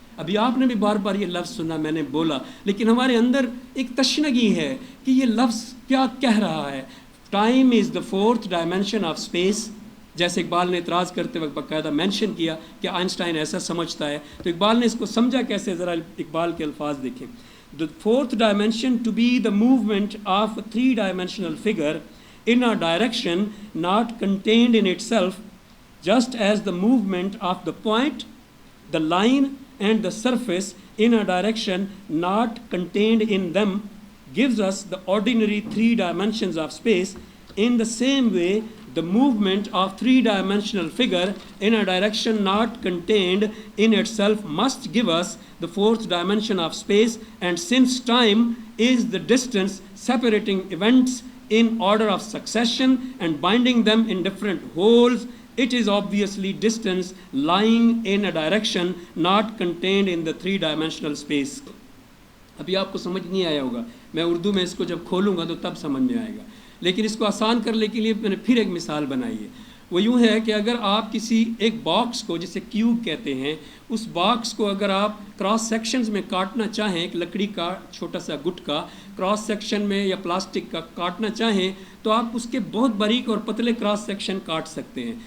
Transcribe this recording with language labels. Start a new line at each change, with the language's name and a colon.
Urdu: ابھی آپ نے بھی بار بار یہ لفظ سنا, میں نے بولا, لیکن ہمارے اندر ایک تشنگی ہے کہ یہ لفظ کیا کہہ رہا ہے.
English: time is the fourth dimension of space,
Urdu: جیسے اقبال نے اعتراض کرتے وقت باقاعدہ مینشن کیا کہ آئنسٹائن ایسا سمجھتا ہے. تو اقبال نے اس کو سمجھا کیسے, ذرا اقبال کے الفاظ دیکھیں.
English: The fourth dimension to be the movement of a three-dimensional figure in a direction not contained in itself, just as the movement of the point, the line and the surface in a direction not contained in them gives us the ordinary three dimensions of space. In the same way, the movement of three-dimensional figure in a direction not contained in itself must give us the fourth dimension of space, and since time is the distance separating events in order of succession and binding them in different holes, it is obviously distance lying in a direction not contained in the three-dimensional space.
Urdu: ابھی آپ کو سمجھ نہیں آیا ہوگا, میں اردو میں اس کو جب کھولوں گا تو تب سمجھ میں آئے گا, لیکن اس کو آسان کرنے کے لیے میں نے پھر ایک مثال بنائی ہے. وہ یوں ہے کہ اگر آپ کسی ایک باکس کو, جسے کیوب کہتے ہیں, اس باکس کو اگر آپ کراس سیکشنز میں کاٹنا چاہیں, ایک لکڑی کا چھوٹا سا گٹ کا کراس سیکشن میں یا پلاسٹک کا کاٹنا چاہیں, تو آپ اس کے بہت باریک اور پتلے کراس سیکشن کاٹ سکتے ہیں.